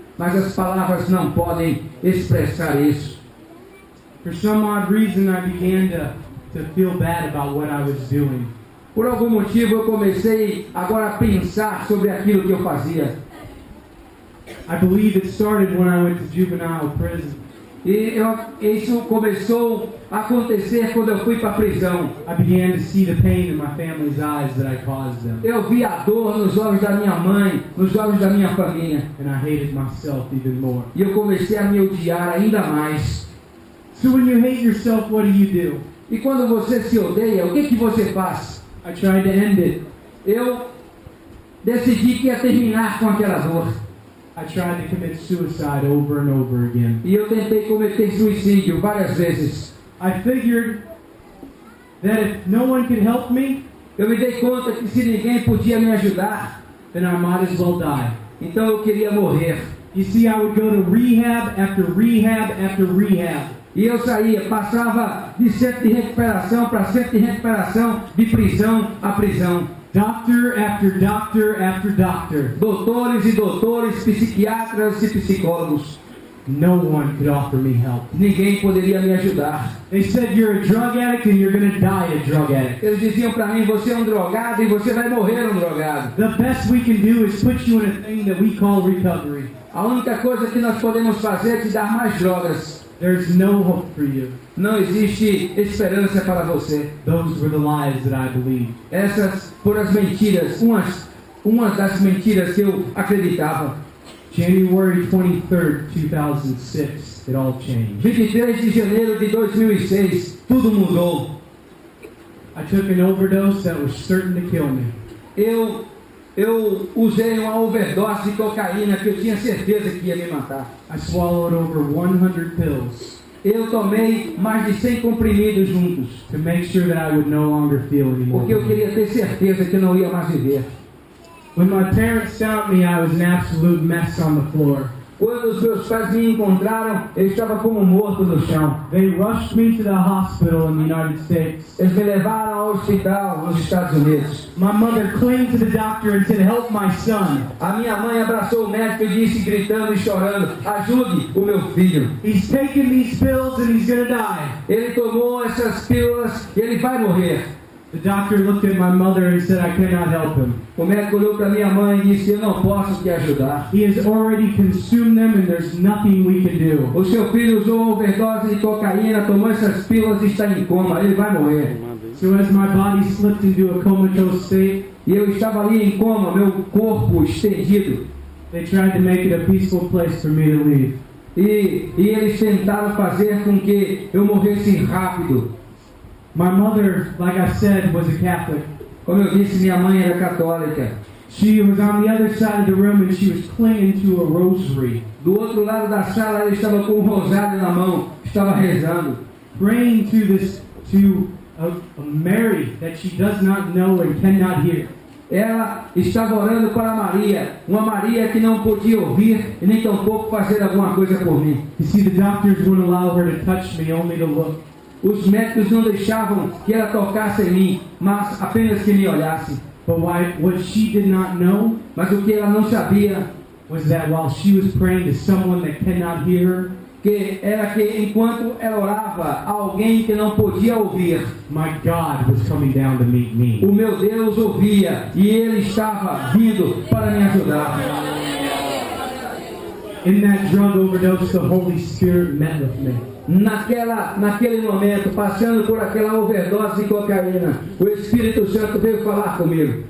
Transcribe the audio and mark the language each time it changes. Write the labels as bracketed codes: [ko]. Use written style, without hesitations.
[pt] Mas as palavras não podem expressar isso. [en] For some odd reason, I began to feel bad about what I was doing. [pt] Por algum motivo eu comecei agora a pensar sobre aquilo que eu fazia. [en] I believe it started when I went to juvenile prison. [pt] E isso começou a acontecer quando eu fui para a prisão. [en] I began to see the pain in my family's eyes that I caused them. [pt] Eu vi a dor nos olhos da minha mãe, nos olhos da minha família. [en] And I hated myself even more. [pt] E eu comecei a me odiar ainda mais. [en] So when you hate yourself, what do? [pt] E quando você se odeia, o que você faz? [en] I tried to end it. [pt] Eu decidi que ia terminar com aquela dor. [en] I tried to commit suicide over and over again. [pt] E eu tentei cometer suicídio várias vezes. [en] I figured that if no one could help me, [pt] Eu me dei conta que se ninguém podia me ajudar, [en] then I might as well die. [pt] então eu queria morrer. [en] You see, I would go to rehab after rehab after rehab. [pt] E eu saía, passava de centro de recuperação para centro de recuperação, de prisão a prisão. [en] Doctor after doctor after doctor. [pt] Doutores e doutores, psiquiatras e psicólogos. [en] No one could offer me help. [pt] Ninguém poderia me ajudar. [en] They said you're a drug addict and you're going to die a drug addict. [pt] Eles diziam para mim, você é um drogado e você vai morrer um drogado. [en] The best we can do is put you in a thing that we call recovery. [pt] A única coisa que nós podemos fazer é te dar mais drogas. [en] There's no hope for you. [pt] Não existe esperança para você. [en] Those were the lies that I believed. [pt] Essas foram as mentiras, umas das mentiras que eu acreditava. [en] January 23rd, 2006, it all changed. [pt] 23 de janeiro de 2006, tudo mudou. [en] I took an overdose that was certain to kill me. [pt] Eu usei uma overdose de cocaína que eu tinha certeza que ia me matar. [en] I swallowed over 100 pills [pt] Eu tomei mais de 100 comprimidos juntos, [en] to make sure that I would no longer feel anymore. [pt] porque eu queria ter certeza que eu não ia mais viver. [en] When my parents found me, I was an absolute mess on the floor. [pt] Quando os meus pais me encontraram, eu estava como morto no chão. [en] They rushed me to the hospital in the United States. [pt] Eles me levaram ao hospital nos Estados Unidos. [en] My mother clung to the doctor and said, "Help my son. [pt] A minha mãe abraçou o médico e disse, gritando e chorando, ajude o meu filho. [en] He's taking these pills and he's going to die." [pt] Ele tomou essas pílulas e ele vai morrer. [en] The doctor looked at my mother and said, "I cannot help him. [pt] O médico olhou para minha mãe e disse, eu não posso te ajudar. [en] He has already consumed them and there's nothing we can do." [pt] O seu filho usou overdose de cocaína, tomou essas pílulas e está em coma, ele vai morrer. [en] So as my body slipped into a comatose state, [pt] E eu estava ali em coma, meu corpo estendido. [en] they tried to make it a peaceful place for me to leave. [pt] E eles tentaram fazer com que eu morresse rápido. [en] My mother, like I said, was a Catholic. [pt] Como eu disse, minha mãe era católica. [en] She was on the other side of the room and she was clinging to a rosary, [pt] Do outro lado da sala, ela estava com um rosário na mão, estava rezando. [en] praying to a Mary that she does not know and cannot hear. [pt] Ela estava orando para Maria, uma Maria que não podia ouvir e nem tampouco fazer alguma coisa por mim. [en] You see, the doctors wouldn't allow her to touch me, only to look. [pt] Os médicos não deixavam que ela tocasse em mim, mas apenas que me olhasse. [en] But what she did not know [pt] Mas o que ela não sabia [en] was that while she was praying to someone that cannot hear her, [pt] que era que enquanto ela orava a alguém que não podia ouvir, [en] my God was coming down to meet me. [pt] o meu Deus ouvia e Ele estava vindo para me ajudar. [en] In that drug overdose, the Holy Spirit met with me. [pt] Naquele momento, passando por aquela overdose de cocaína, o Espírito Santo veio falar comigo.